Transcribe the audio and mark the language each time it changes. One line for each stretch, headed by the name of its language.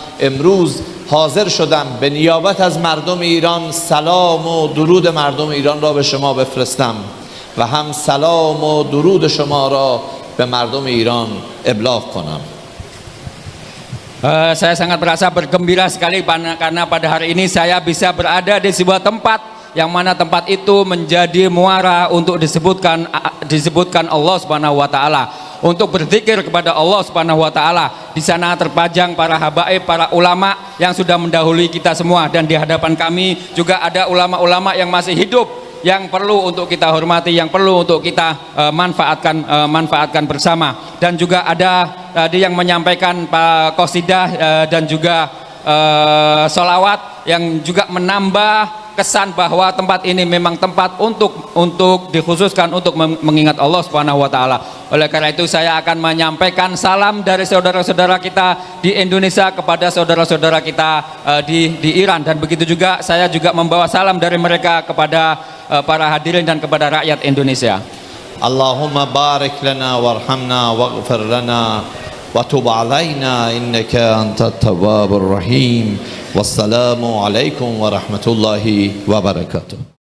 Persian: امروز حاضر شدم به نیابت از مردم ایران سلام و درود مردم ایران را به شما بفرستم و هم سلام و درود شما را به مردم ایران ابلاغ کنم.
Indonesian: Saya sangat merasa bergembira sekali karena pada hari ini saya bisa berada di sebuah tempat yang mana tempat itu menjadi muara untuk disebutkan Allah Subhanahu wa taala, untuk berzikir kepada Allah Subhanahu wa taala. Di sana terpajang para habaib, para ulama yang sudah mendahului kita semua, dan di hadapan kami juga ada ulama-ulama yang masih hidup, yang perlu untuk kita hormati, yang perlu untuk kita manfaatkan bersama. Dan juga ada tadi yang menyampaikan Pak Qasidah dan juga sholawat yang juga menambah kesan bahwa tempat ini memang tempat untuk dikhususkan untuk mengingat Allah Subhanahu wa taala. Oleh karena itu saya akan menyampaikan salam dari saudara-saudara kita di Indonesia kepada saudara-saudara kita di Iran, dan begitu juga saya juga membawa salam dari mereka kepada para hadirin dan kepada rakyat Indonesia.
Arabic: اللهم بارك لنا وارحمنا واغفر لنا وتب علينا إنك أنت التواب الرحيم والسلام عليكم ورحمة الله وبركاته.